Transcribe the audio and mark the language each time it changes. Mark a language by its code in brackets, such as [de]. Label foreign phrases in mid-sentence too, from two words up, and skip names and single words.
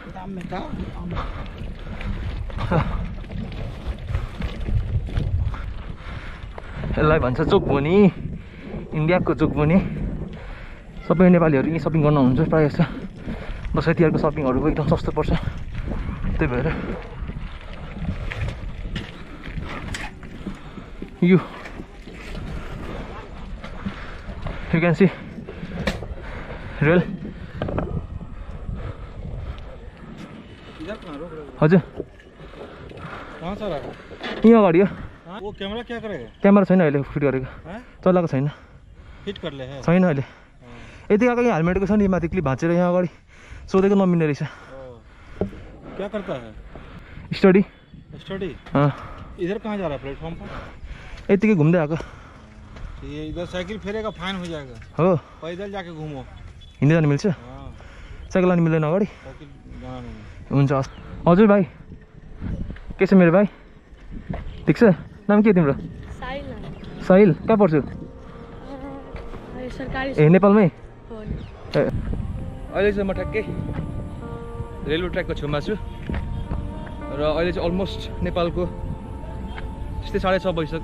[ne] यसलाई भन्छ चोकभनी, इन्डियाको चोकभनी। सबै नेपालीहरू यहीँ सपिङ गर्न हुन्छ प्रायः जस्तो। दसैँ तिहारको सपिङहरू एकदम सस्तो पर्छ, त्यही भएर [en] you can see [ne] रेल। हजुर यहाँ अगाडि हो। [hi] वो कैमरा क्या करेगा? [ne] क्यामेरा छैन अहिले फिट गरेको, चलाएको छैन, [hi] फिट कर ले है [ne] छैन अहिले। यति आएको यहाँ हेलमेटको छ नि, माथि क्लिप भाँचेर यहाँ अगाडि सोधेको नमिल्ने रहेछ। [hi] क्या करता है? स्टडी। स्टडी? इधर कहाँ जा रहा है प्लेटफॉर्म पर? [ne] यतिकै घुम्दै आएको। [hi] ये इधर साइकिल फेरेगा फाइन हो जाएगा। [ne] हो, [hi] पैदल जाके घूमो। [ne] हिँड्दै जानु मिल्छ? साइकल लानु मिल्दैन अगाडि? [hi] साइकिल जाना नहीं। [ne] हुन्छ। हजुर भाइ, के छ मेरो भाइ? ठिक छ? नाम के तिम्रो? साहिल। साहिल, कहाँ पढ्छु? ए नेपालमै? अहिले चाहिँ म ठ्याक्कै रेलवे ट्र्याकको छेउमा छु र अहिले चाहिँ अलमोस्ट नेपालको त्यस्तै 6:30 भइसक्यो।